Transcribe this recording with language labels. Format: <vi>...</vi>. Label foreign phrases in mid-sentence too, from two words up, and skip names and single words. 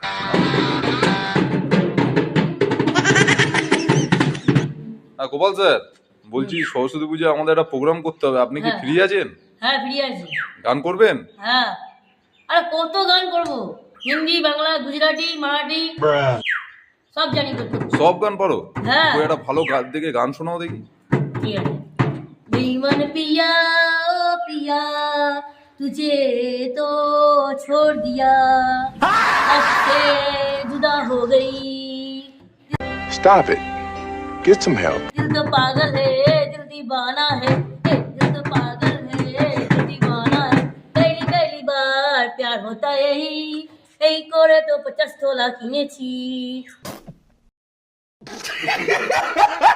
<bn>হ্যাঁ গোপাল স্যার, বলছি সরস্বতী পুজোয় আমাদের একটা প্রোগ্রাম করতে হবে, আপনি কি হ্যাঁ ফ্রি আছেন? হ্যাঁ ফ্রি আছি। গান করবেন? হ্যাঁ, আরে কত গান করবো, হিন্দি, বাংলা, গুজরাটি, মারাঠি সব জানি করতে। সব গান পারো? হ্যাঁ। ওই একটা ভালো গান দেখে গান শোনাও দেখি। ঠিক আছে।</bn> <hi>बेईमान पिया ओ पिया तुझे तो छोड़ दिया अब से जुदा हो गई</hi> <en>Stop it. Get some help.</en> <hi>दिल तो पागल है दिल दीवाना है दिल तो पागल है दिल दीवाना है पहली पहली बार प्यार होता यही</hi> <bn>এই করে তো 50 তোলা কিনেছি।</bn>